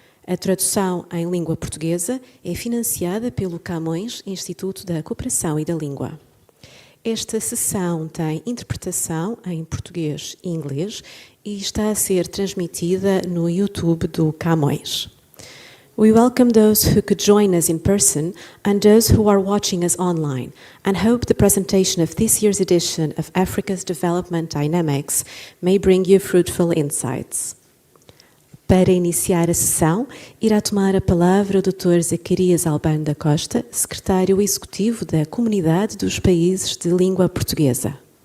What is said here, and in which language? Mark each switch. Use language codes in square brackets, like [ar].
[pt] A tradução em língua portuguesa é financiada pelo Camões, Instituto da Cooperação e da Língua. Esta sessão tem interpretação em português e inglês e está a ser transmitida no YouTube do Camões. [en] We welcome those who could join us in person and those who are watching us online, and hope the presentation of this year's edition of Africa's Development Dynamics may bring you fruitful insights. [pt] Para iniciar a sessão, irá tomar a palavra o Dr. Zacarias Albano da Costa, secretário executivo da Comunidade dos Países de Língua Portuguesa.